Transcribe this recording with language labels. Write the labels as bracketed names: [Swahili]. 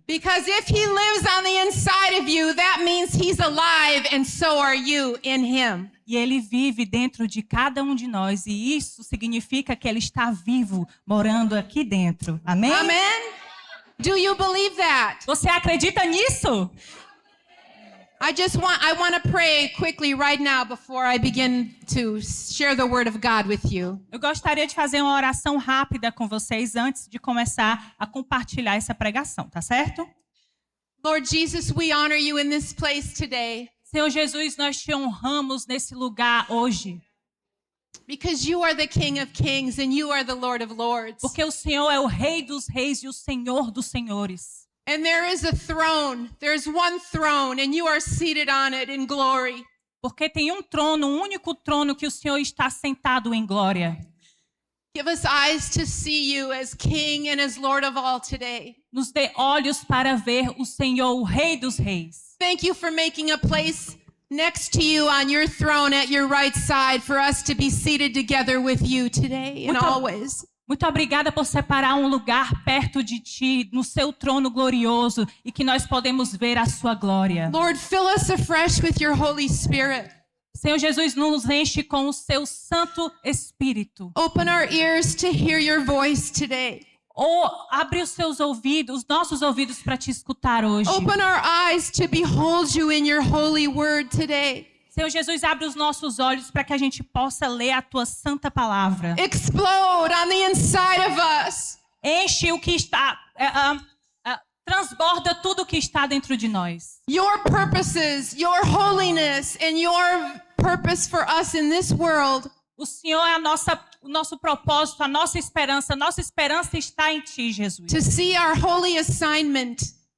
[English] Because if he lives on the inside of you, that means he's alive, and so are you in him. [Portuguese] E ele vive dentro de cada um de nós e isso significa que ele está vivo, morando aqui dentro. Amém? [English] Amen? Do you believe that? [Portuguese] Você acredita nisso? [English] I want to pray quickly right now before I begin to share the word of God with you. [Portuguese] Eu gostaria de fazer uma oração rápida com vocês antes de começar a compartilhar essa pregação, tá certo? [English] Lord Jesus, we honor you in this place today [Portuguese] Senhor Jesus, nós te honramos nesse lugar hoje, [English] because you are the King of Kings and you are the Lord of Lords. [Portuguese] porque o Senhor é o Rei dos Reis e o Senhor dos Senhores. [English] And there is a throne. There's one throne and you are seated on it in glory. [Portuguese] Porque tem um trono, um único trono que o Senhor está sentado em glória. [English] Give us eyes to see you as King and as Lord of all today. [Portuguese] Nos dê olhos para ver o Senhor, o Rei dos Reis. [English] Thank you for making a place next to you on your throne at your right side for us to be seated together with you today and always. [Portuguese] Muito obrigada por separar um lugar perto de ti, no seu trono glorioso, e que nós podemos ver a sua glória. [English] Lord, fill us afresh with your Holy Spirit. [Portuguese] Senhor Jesus, nos enche com o seu Santo Espírito. [English] Open our ears to hear your voice today. [Portuguese] Ou abre os seus ouvidos, os nossos ouvidos para te escutar hoje. [English] Open our eyes to behold you in your holy word today. [Portuguese] Senhor Jesus, abre os nossos olhos para que a gente possa ler a tua santa palavra. [English] Explode on the inside of us. [Portuguese] Enche o que está, transborda tudo o que está dentro de nós. [English] Your purposes, your holiness, and your purpose for us in this world. [Portuguese] O Senhor é o nosso propósito, a nossa esperança. Nossa esperança está em Ti, Jesus. [English] To see our holy assignment.